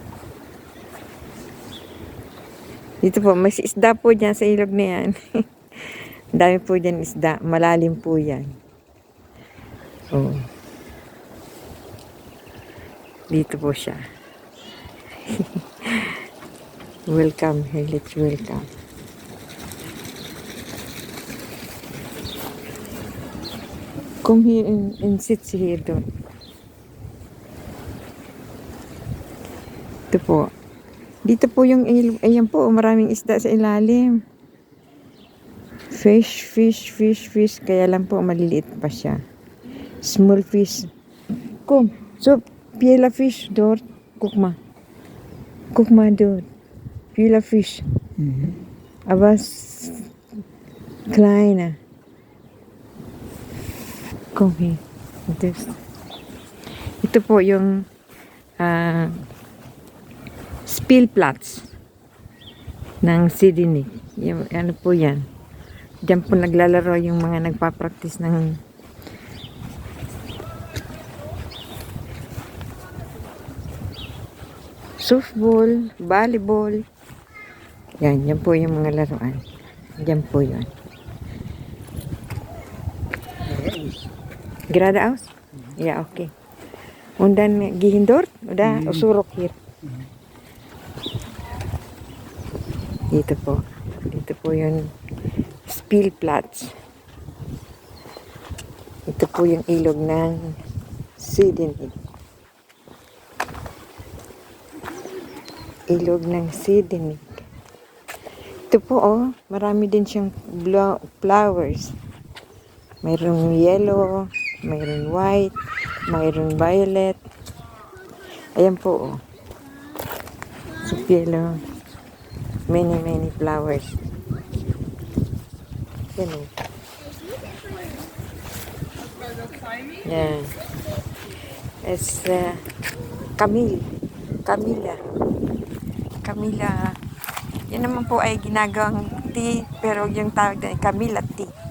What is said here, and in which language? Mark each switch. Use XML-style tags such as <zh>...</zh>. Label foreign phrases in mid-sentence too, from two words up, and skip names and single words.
<tl>Dito po, may isda po dyan sa ilog na yan. Ang dami po dyan isda. Malalim po yan. Oh. Dito po siya.</tl> <en>Welcome,</en> <de>Herrlich,</de> <en>welcome. Come here and sit here doon.</en> <tl>Ito po. Dito po yung ilog. Ayan po, maraming isda sa ilalim.</tl> <en>Fish, fish, fish, fish.</en> <tl>Kaya lang po, maliliit pa siya.</tl> <en>Small fish.</en> <de>Kom, so, pila fish dort. Guck mal. Guck mal dort. Pila fish. Aber kleiner. Komm hier.</de> <tl>Ito po yung Spielplatz ng Sidinig. Yung, ano po yan. Diyan po naglalaro yung mga nagpa-practice ng softball, volleyball. Yan po yung mga laruan. Diyan po yun.</tl> <de>Geradeaus? Ja, okay. Und dann gehen dort, oder? Usurok hier.</de> <tl>Dito po. Dito po yung Spielplatz. Ito po yung ilog ng Sidinig. Ilog ng Sidinig. Ito po, oh, marami din siyang flowers. Mayroong yellow, mayroong white, mayroong violet. Ayan po,</tl> <en>oh. So, yellow. Many, many flowers.</en> <tl>Yan, oh. Yan.</tl> <en>It's Camille. Camila. Camila.</en> <tl>Yan naman po ay ginagawang tea, pero yung tawag na ay Camilla tea.</tl>